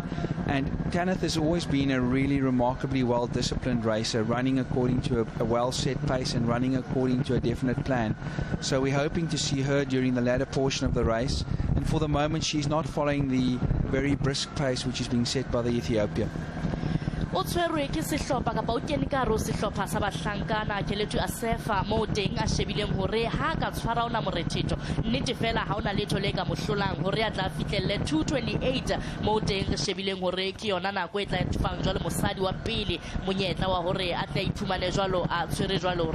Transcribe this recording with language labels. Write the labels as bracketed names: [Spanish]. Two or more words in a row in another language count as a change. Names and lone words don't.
[English] And Tanith has always been a really remarkably well-disciplined racer, running according to a well-set pace and running according to a definite plan. So we're hoping to see her during the latter portion of the race. And for the moment, she's not following the very brisk pace which is being set by the Ethiopia. [Southern Sotho] o tshwerwe ke sehlopha kapa o kene ka ro sehlopha sa bahlankana Chilitu Asefa mo teng a shebileng hore ha ka tshwara ona morethetho nnete fela ha ona letho le ka mohlolang hore a tla fitlelle 228 mo teng shebileng hore ke yona nako e tla fang jwale mosadi wa pele monyetla wa hore a tla iphumane jwalo a tshwere jwalo